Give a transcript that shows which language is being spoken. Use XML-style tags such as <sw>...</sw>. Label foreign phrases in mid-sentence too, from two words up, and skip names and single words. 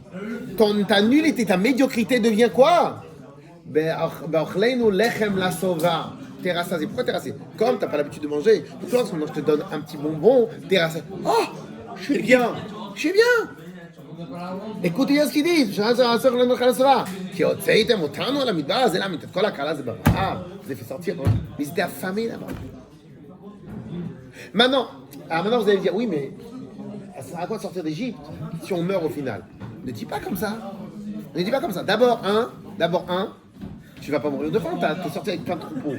<fr>Ta nullité, ta médiocrité devient quoi?</fr> <he>באכלנו לחם לשובע.</he> <fr>T'es rassasié. Pourquoi t'es rassasié? Comme t'as pas l'habitude de manger, donc lorsque je te donne un petit bonbon, t'es rassasié. Oh, je suis bien. écoutez bien ce qu'ils disent.</fr> <he>Qui הוצאתם אותנו על המדבר הזה, למה? את כל הקהל הזה ברעב, זה</he> <fr>fait sortir, mais ils étaient affamés là-bas. Maintenant vous allez me dire, oui, mais ça sert à quoi de sortir d'Égypte si on meurt au final? Ne dis pas comme ça. D'abord, tu vas pas mourir de faim, t'es sorti avec plein de troupeaux.</fr>